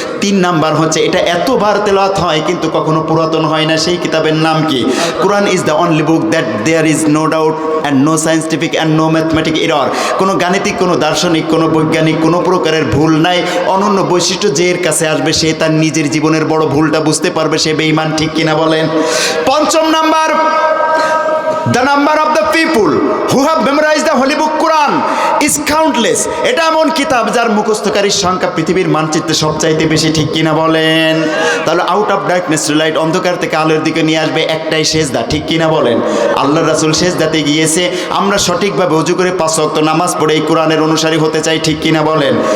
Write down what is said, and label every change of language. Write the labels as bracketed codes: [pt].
[bn] 3 number হচ্ছে এটা এতবার তেলাওয়াত হয় কিন্তু কখনো পুরাতন হয় না, সেই কিতাবের নাম কি? [en] Quran is the only book that there is no doubt and no scientific and no mathematic error. [bn] কোনো গাণিতিক, কোনো দার্শনিক, কোনো বৈজ্ঞানিক কোনো প্রকারের ভুল নাই। অনন্য বৈশিষ্ট্য যে এর কাছে আসবে সে তার নিজের জীবনের বড় ভুলটা বুঝতে পারবে, সে বেঈমান, ঠিক কিনা বলেন? [en] 5ম number, the number of the people who have memorized the holy book Quran is countless. [bn] এটা এমন কিতাব যার মুখস্থকারীর সংখ্যা পৃথিবীর মানচিত্রে সবচাইতে বেশি, ঠিক কিনা বলেন? তাহলে [en] out of darkness to light, [bn] অন্ধকার থেকে আলোর দিকে নিয়ে আসবে একটাই সেজদা, ঠিক কিনা বলেন? আল্লাহর রাসূল সেজদাতে গিয়েছে, আমরা সঠিকভাবে ওযু করে 5 ওয়াক্ত নামাজ পড়ে এই কোরআনের অনুসারী হতে চাই, ঠিক কিনা বলেন?